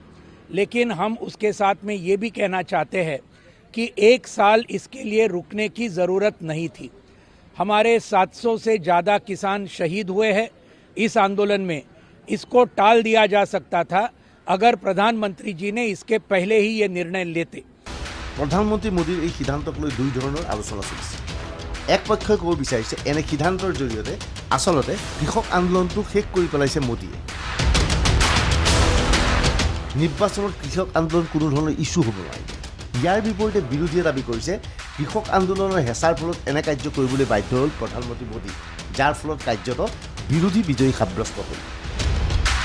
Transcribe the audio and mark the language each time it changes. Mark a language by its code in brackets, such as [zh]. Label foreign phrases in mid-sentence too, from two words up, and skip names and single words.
[hi] लेकिन हम उसके साथ में ये भी कहना चाहते हैं कि 1 साल इसके लिए रुकने की ज़रूरत नहीं थी। हमारे 700 से ज़्यादा किसान शहीद हुए हैं इस आंदोलन में। इसको टाल दिया जा सकता था अगर प्रधानमंत्री जी ने इसके पहले ही ये निर्णय लेते। [as] প্ৰধানমন্ত্ৰী মোদীৰ এই সিদ্ধান্তক লৈ দুই ধৰণৰ আলোচনা চলিছে। এক পক্ষই ক'ব বিচাৰিছে এনে সিদ্ধান্তৰ জৰিয়তে আচলতে কৃষক আন্দোলনটো শেষ কৰি পেলাইছে মোদীয়ে। নিৰ্বাচনত কৃষক আন্দোলন কোনো ধৰণৰ ইছ্যু হ'ব নোৱাৰিব। ইয়াৰ বিপৰীতে বিৰোধীয়ে দাবী কৰিছে কৃষক আন্দোলনৰ হেঁচাৰ ফলত এনে কাৰ্য কৰিবলৈ বাধ্য হ'ল প্ৰধানমন্ত্ৰী মোদী, যাৰ ফলত কাৰ্যত বিৰোধী বিজয়ী সাব্যস্ত হ'ল।